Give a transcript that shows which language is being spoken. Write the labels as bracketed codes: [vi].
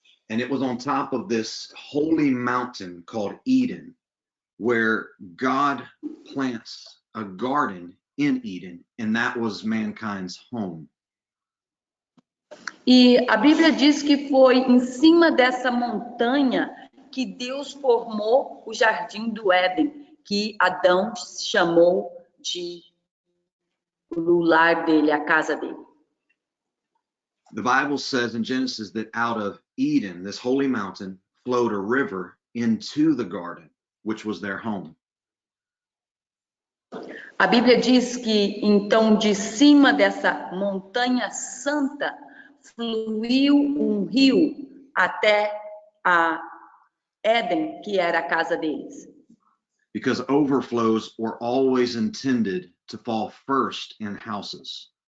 [en] And it was on top of this holy mountain called Eden, where God plants a garden in Eden, and that was mankind's home. [pt] E a Bíblia diz que foi em cima dessa montanha que Deus formou o jardim do Éden, que Adão chamou de o lar dele, a casa dele. [en] The Bible says in Genesis that out of Eden, this holy mountain, flowed a river into the garden, which was their home. [pt] A Bíblia diz que então de cima dessa montanha santa fluiu um rio até a Éden, que era a casa deles. [en] Because overflows were always intended to fall first in houses.